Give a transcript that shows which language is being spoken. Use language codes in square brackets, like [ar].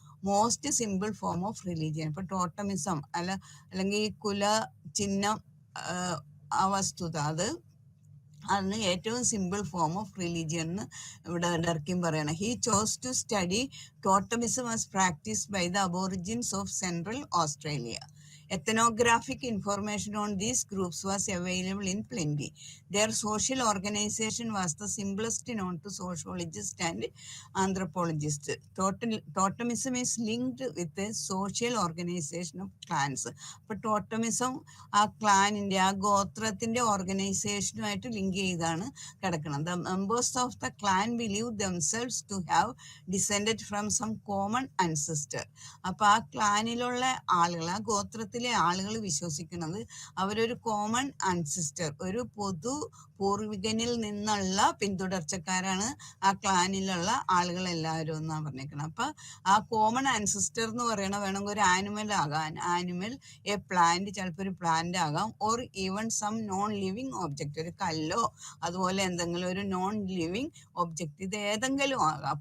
[en] Most simple form of religion. [ml] ഇപ്പൊ totemism അല്ലെങ്കിൽ ഈ കുല ചിഹ്നം ആ വസ്തുത അതിന് ഏറ്റവും സിമ്പിൾ ഫോം ഓഫ് റിലീജിയൻ എന്ന് ഇവിടെ ഡർക്കിൻ പറയണം. [en] He chose to study totemism as practised by the aborigines of central Australia. Ethnographic information on these groups was available in plenty. Their social organization was the simplest known to sociologists and anthropologists. Totemism is linked with the social organization of clans. [ml] അപ്പോൾ totemism ആ ക്ലാനിൻ്റെ ആ ഗോത്രത്തിൻ്റെ ഓർഗനൈസേഷനുമായിട്ട് link ചെയ്താണ് കിടക്കുന്നത്. [en] The members of the clan believe themselves to have descended from some common ancestor. [ml] അപ്പോൾ ആ ക്ലാനിലുള്ള ആളുകൾ, ആ ഗോത്രത്തിലെ ആളുകൾ വിശ്വസിക്കുന്നത് അവരൊരു കോമൺ അൻസിസ്റ്റർ, ഒരു പൊതു പൂർവികനിൽ നിന്നുള്ള പിന്തുടർച്ചക്കാരാണ് ആ ക്ലാനിലുള്ള ആളുകൾ എല്ലാവരും എന്നാണ് പറഞ്ഞേക്കുന്നത്. അപ്പൊ ആ കോമൺ അൻസിസ്റ്റർ എന്ന് പറയണ വേണമെങ്കിൽ ഒരു ആനിമൽ ആകാം, ആനിമൽ, എ പ്ലാന്റ്, ചിലപ്പോൾ ഒരു പ്ലാന്റ് ആകാം, [en] or even some non living object, [ml] ഒരു കല്ലോ അതുപോലെ എന്തെങ്കിലും ഒരു നോൺ ലിവിങ് ഒബ്ജക്റ്റ്, ഇത് ഏതെങ്കിലും ആകാം.